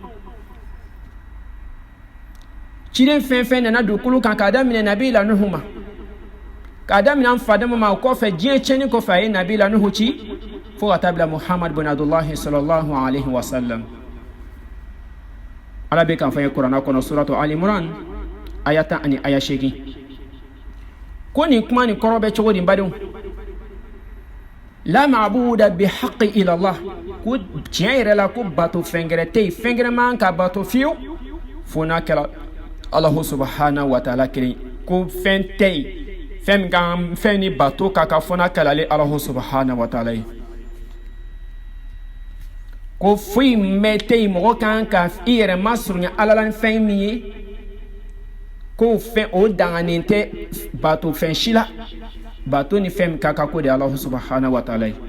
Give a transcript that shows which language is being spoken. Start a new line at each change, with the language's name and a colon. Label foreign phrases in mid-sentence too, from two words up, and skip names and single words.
Bambara: ciden fɛn fɛn nana dugukolo kan, k'a daminɛ nabila nuhu ma, k'a daminɛ an fadama ma, o kɔfɛ diɲɛ tiɲɛni kɔfɛ a ye nabila nuhu ci fo ka taa bila muhamadu bin abdullahi
Arabic: صلى الله عليه وسلم.
Bambara: ala bɛ kan fɔ ye kuranɛ kɔnɔ suratu ali imran aya 10 ani aya 8. ko nin kuma nin kɔrɔ bɛ cogo di badenw?
Arabic: لا معبود بحق إلا الله,
Bambara: ko tiɲɛ yɛrɛ la ko bato fɛn gɛrɛ tɛ yen, fɛn gɛrɛ man ka bato fiyewu fo n'a kɛra
Arabic: الله سبحانه وتعالى
Bambara: kelen, ko fɛn tɛ yen, fɛn ni bato ka kan fo n'a kɛra ale
Arabic: الله سبحانه وتعالى
Bambara: ye. ko foyi mɛn tɛ yen, mɔgɔ kan ka i yɛrɛ masurunya ala la ni fɛn min ye, ko fɛn o danganen tɛ bato fɛn si la, bato ni fɛn min ka kan ko de
Arabic: الله سبحانه وتعالى
Bambara: ye.